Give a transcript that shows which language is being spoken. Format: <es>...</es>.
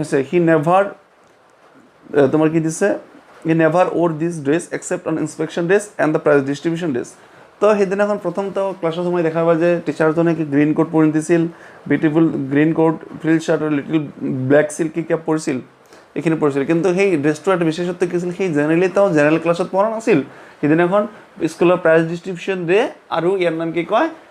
<en>He never</en> <as>তোমার কি দিছে?</as> <en>He never wore this dress except on inspection days and the prize distribution days.</en> <as>তো সেইদিনাখন প্ৰথম তো ক্লাছৰ সময় দেখা পায় যে টিচাৰজনে কি গ্ৰীণ কোট পৰিছিল, beautiful green coat, frill shirt আৰু লিটিল ব্লেক চিল্কি কেপ পৰিছিল, এইখিনি পৰিছিল। কিন্তু সেই ড্ৰেছটো এটা বিশেষত্ব কি আছিল? সেই জেনেৰেলি তেওঁ জেনেৰেল ক্লাছত পঢ়া নাছিল। সেইদিনাখন স্কুলৰ প্ৰাইজ ডিষ্ট্ৰিবিউশ্যন ডে আৰু ইয়াৰ নাম কি কয়?</as>